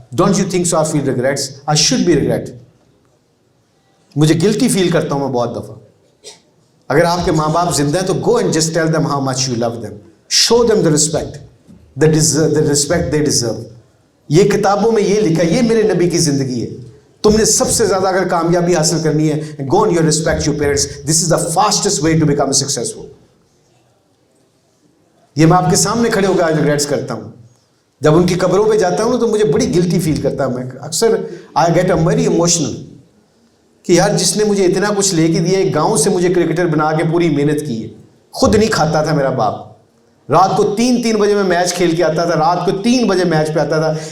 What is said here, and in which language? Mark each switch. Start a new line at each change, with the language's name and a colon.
English: Don't you think so I feel regrets? I should be regret.
Urdu: مجھے گلٹی فیل کرتا ہوں میں بہت دفعہ. اگر آپ کے ماں باپ زندہ ہیں تو
English: Go and just tell them how much you love them, show them the respect, the respect they deserve.
Urdu: یہ کتابوں میں یہ لکھا ہے, یہ میرے نبی کی زندگی ہے. تم نے سب سے زیادہ اگر کامیابی حاصل کرنی ہے,
English: go on your respect your parents. This is the fastest way to become successful.
Urdu: یہ میں آپ کے سامنے کھڑے ہو کے آج ریگریٹس کرتا ہوں. جب ان کی قبروں پہ جاتا ہوں تو مجھے بڑی گلٹی فیل کرتا ہوں. میں اکثر
English: I get very emotional
Urdu: کہ یار جس نے مجھے اتنا کچھ لے کے دیا, ایک گاؤں سے مجھے کرکٹر بنا کے پوری محنت کی ہے. خود نہیں کھاتا تھا میرا باپ. رات کو 3 بجے میں میچ کھیل کے آتا تھا, رات کو 3 بجے میچ پہ آتا تھا.